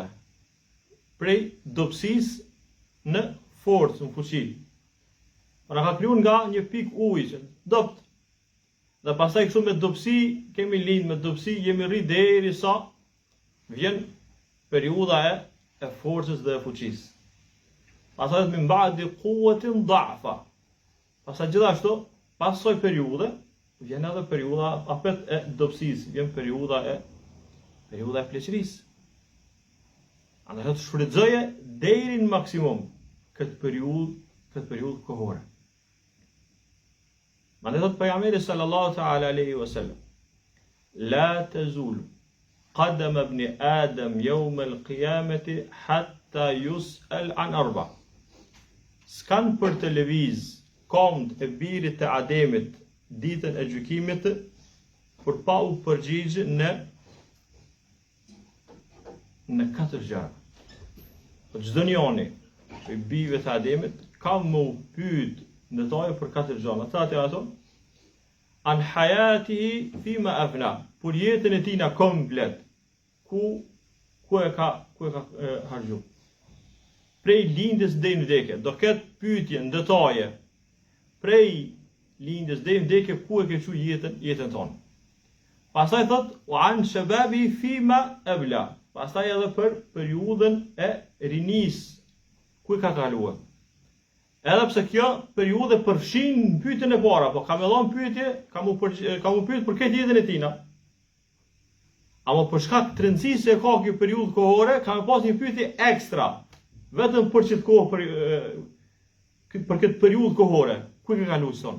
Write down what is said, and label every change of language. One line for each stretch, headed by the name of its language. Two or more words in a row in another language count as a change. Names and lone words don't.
Albanian: Prej dobësisë në forcë, në fuqi. Pra ka krijuar nga një pikë uji që dopt. Dhe pastaj kështu me dobësi kemi lind, me dobësi jemi rri derisa vjen periudha e forcës dhe e fuqisë.
Arabic: Pastaj من بعد قوة ضعفا.
Albanian: Pastaj gjithashtu, pas kësaj periudhe vjen edhe periudha apet e dobësisë, vjen periudha e pleqërisë. Andaj shfrytëzoje deri në maksimum këtë periudhë kohore. Mandej thot pejgamberi
Arabic: صلى الله تعالى عليه وسلم لا تزول قدم ابن آدم يوم القيامة حتى يسأل عن أربع.
Albanian: S'kan për të lëviz komt e birit të Ademit ditën e gjykimit për pa u përgjigje në 4 gjëra. Çdo njëri i bijve të Ademit ka më u pyet në toje për 4 gjëra.
Arabic: Ato عن حياته فيما أفنى,
Albanian: për jetën e tina komplet, ku e ka harxhu. Prej lindjes deri në vdekje, do ketë pyetje në detaje. Prej lindjes deri në vdekje, ku e ke çu jetën tonë. Pastaj thot
Arabic: وعن شبابه فيما أبلى.
Albanian: Pastaj edhe për periudhën e rinis, ku i ka kaluar. Edhe pse kjo periudhë përfshin pyetjen e para, po ka më dhënë pyetje, ka më pyet për këtë jetën e tina. Ama për shkak të rëndësisë se ka kjo periudhë kohore, ka më pas një pyetje ekstra, vetëm për çet kohë për këtë periudhë kohore, ku i ka kaluar son.